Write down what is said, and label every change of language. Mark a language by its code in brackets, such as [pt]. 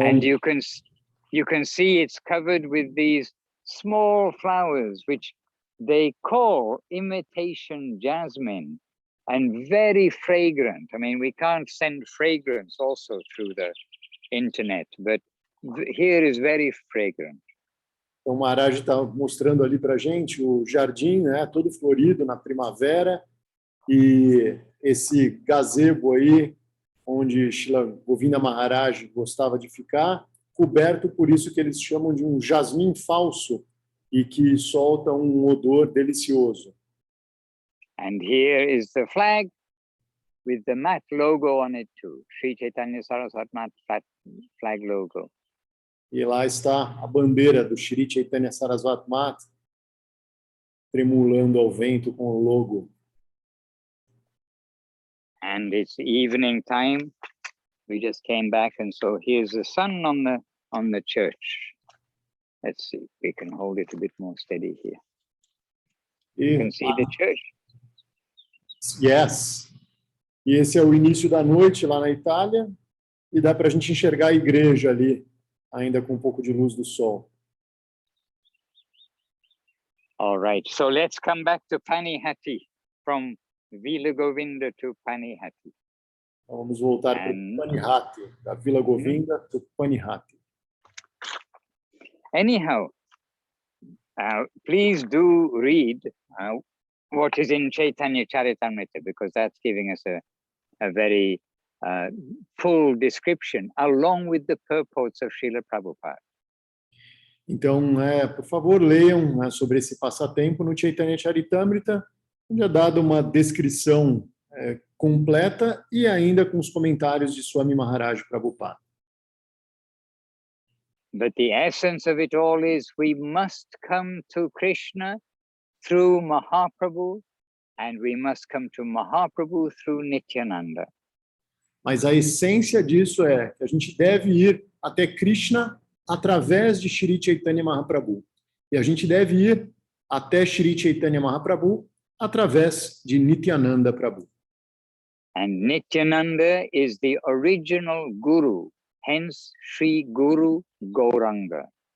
[en] and you can see it's covered with these small flowers, which they call imitation jasmine, and very fragrant. I mean, we can't send fragrance also through the internet, but here is very fragrant. [pt] Então, o Maharaj está mostrando ali para a gente o jardim, né, todo florido na primavera, e esse gazebo aí, onde Srila Govinda Maharaj gostava de ficar, coberto por isso que eles chamam de um jasmim falso, e que solta um odor delicioso. [en] And here is the flag with the mat logo on it too. Sri Chaitanya Saraswati Mat flag logo. [pt] E lá está a bandeira do Sri Chaitanya Saraswati Mat, tremulando ao vento com o logo. [en] And it's evening time. We just came back, and so here's the sun on the church. Let's see, we can hold it a bit more steady here. You can see the church. Yes. [pt] E esse é o início da noite lá na Itália, e dá para a gente enxergar a igreja ali, ainda com um pouco de luz do sol. [en] All right, so let's come back to Panihati, from Vila Govinda to Panihati. [pt] Então, vamos voltar para Panihati, da Vila Govinda para Panihati. [en] Anyhow, please do read what is in Chaitanya Charitamrita, because that's giving us a very full description, along with the purports of Srila Prabhupada. [pt] Então, por favor, leiam, né, sobre esse passatempo no Chaitanya Charitamrita, onde é dada uma descrição completa e ainda com os comentários de Swami Maharaj Prabhupada. [en] But the essence of it all is we must come to Krishna through Mahaprabhu, and we must come to Mahaprabhu through Nityananda. [pt] Mas a essência disso é que a gente deve ir até Krishna através de Shri Chaitanya Mahaprabhu. E a gente deve ir até Shri Chaitanya Mahaprabhu através de Nityananda Prabhu. [en] And Nityananda is the original Guru, hence Sri Guru Gauranga.